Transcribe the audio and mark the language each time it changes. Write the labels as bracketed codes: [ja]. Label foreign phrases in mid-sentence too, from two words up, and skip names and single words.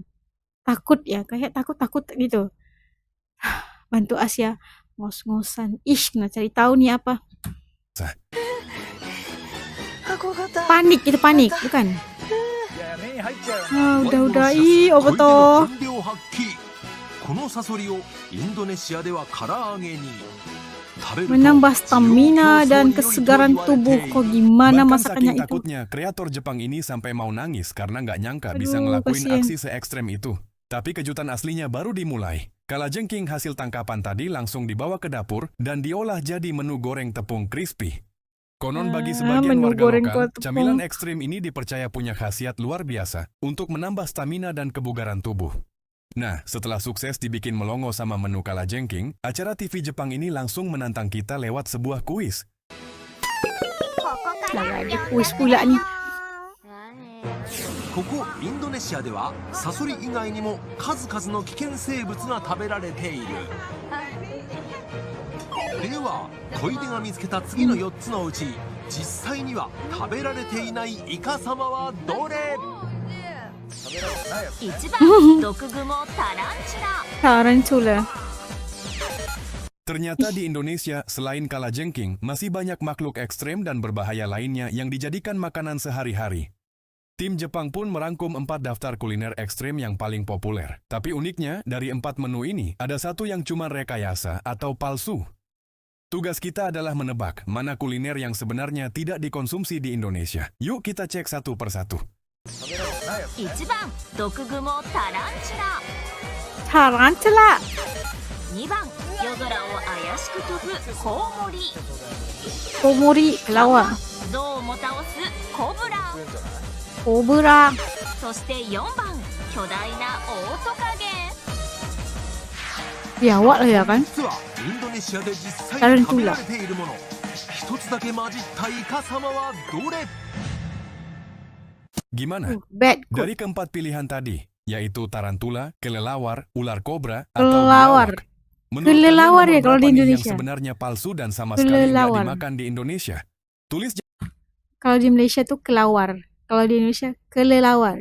[id] Takut ya, kayak takut-takut gitu. Bantu Asia, ngos-ngosan. Nah cari tahu nih apa. Panik, itu panik, bukan? Udah. Ih, apa toh? [ja] このサソリをインドネシアでは唐揚げに [id] Menambah stamina dan kesegaran tubuh. Kok gimana Bahkan masakannya saking itu? takutnya, kreator Jepang ini sampai mau nangis karena nggak nyangka Aduh, bisa ngelakuin kasian. aksi se-ekstrem itu. Tapi kejutan aslinya baru dimulai. Kalajengking hasil tangkapan tadi langsung dibawa ke dapur dan diolah jadi menu goreng tepung crispy. Konon bagi sebagian menu warga goreng lokal, tepung. camilan ekstrim ini dipercaya punya khasiat luar biasa untuk menambah stamina dan kebugaran tubuh. Nah, setelah sukses dibikin melongo sama menu kalajengking, acara TV Jepang ini langsung menantang kita lewat sebuah kuis. Ada kuis pula nih. [ja] ここインドネシアではサソリ以外にも数々の危険生物が食べられている。では小出が見つけた次の4つのうち実際には食べられていないイカサマはどれ？ 1番毒蜘蛛タランチュラ [id] Tarantula. Ternyata di Indonesia, selain kalajengking, masih banyak makhluk ekstrem dan berbahaya lainnya yang dijadikan makanan sehari-hari. Tim Jepang pun merangkum 4 daftar kuliner ekstrem yang paling populer. Tapi uniknya, dari 4 menu ini, ada satu yang cuma rekayasa atau palsu. Tugas kita adalah menebak mana kuliner yang sebenarnya tidak dikonsumsi di Indonesia. Yuk kita cek satu persatu. [ja] 1 番毒蜘蛛タランチュラ [id] Tarantula. [ja] 2番夜空を怪しく飛ぶコウモリ [id] Komori, kelawar. [ja] 象をも倒すコブラ [id] Cobra. [ja] そして4番巨大なオオトカゲ [id] Biawak lah ya kan? [ja] 実はインドネシアで実際に食べられているもの一つだけ混じったイカサマはどれ？ [id] Gimana? [en] Bad good. [id] Dari keempat pilihan tadi, yaitu tarantula, kelelawar, ular kobra, atau Kelelawar. biawak. Menurut Kelelawar kalian ya kalau nomor di berapa nih Indonesia? yang sebenarnya palsu dan sama sekali nggak Kelelawar. dimakan di Indonesia? Tulis Kalau di Malaysia tuh kelawar. Kalau di Indonesia kelelawar.